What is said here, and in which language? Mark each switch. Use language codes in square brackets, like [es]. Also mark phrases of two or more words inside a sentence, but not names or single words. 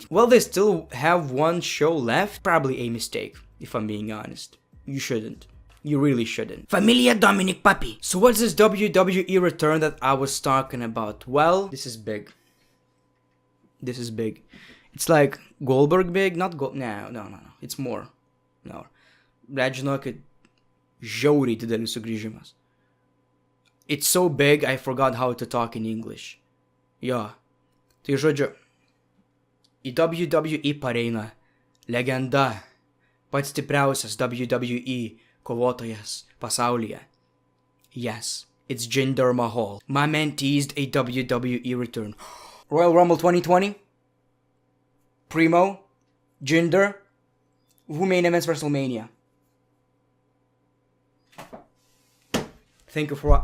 [en] Well, they still have one show left. Probably a mistake, if I'm being honest. You shouldn't. You really shouldn't. Familia Dominic Papi. So what's this WWE return that I was talking about? Well, this is big. This is big. It's like Goldberg big, not no. It's more. No. [lt] Žinokit, žiauriai didelis sugrįžimas. [en] It's so big, I forgot how to talk in English. [lt] Jo. Tai žodžiu, į WWE pareina legenda pats stipriausias WWE kovotojas pasaulyje. [en] Yes, it's Jinder Mahal. My man teased a WWE return. Royal Rumble 2020? Primo? Jinder? Who main events WrestleMania? Thank you for...